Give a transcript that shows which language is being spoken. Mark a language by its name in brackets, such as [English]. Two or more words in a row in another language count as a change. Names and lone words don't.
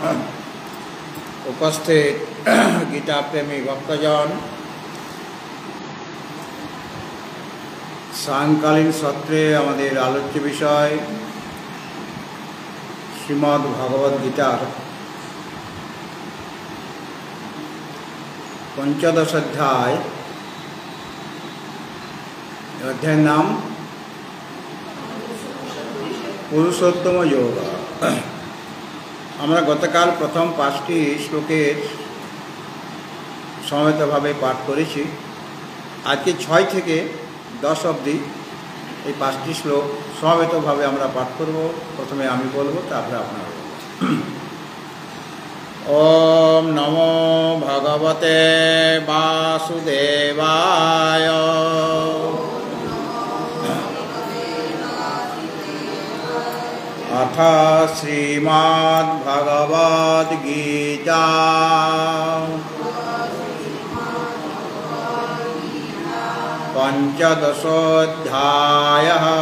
[Bangla] উপস্থিত গীতা প্রেমী ভক্তজন, সায়ংকালীন সত্রে আমাদের আলোচ্য বিষয় শ্রীমদ্ ভগবদ গীতার পঞ্চদশ অধ্যায়। অধ্যায় নাম পুরুষোত্তম যোগ। আমরা গতকাল প্রথম 5টি শ্লোকের সমবেতভাবে পাঠ করেছি। আজকে 6 থেকে 10 অবধি এই 5টি শ্লোক সমবেতভাবে আমরা পাঠ করব। প্রথমে আমি বলবো, তারপরে আপনারা বলবেন। [Sanskrit] ওম নমো ভগবতে বাসুদেবায়। अथ श्रीमद्भगवद्गीता पंचदशोऽध्यायः।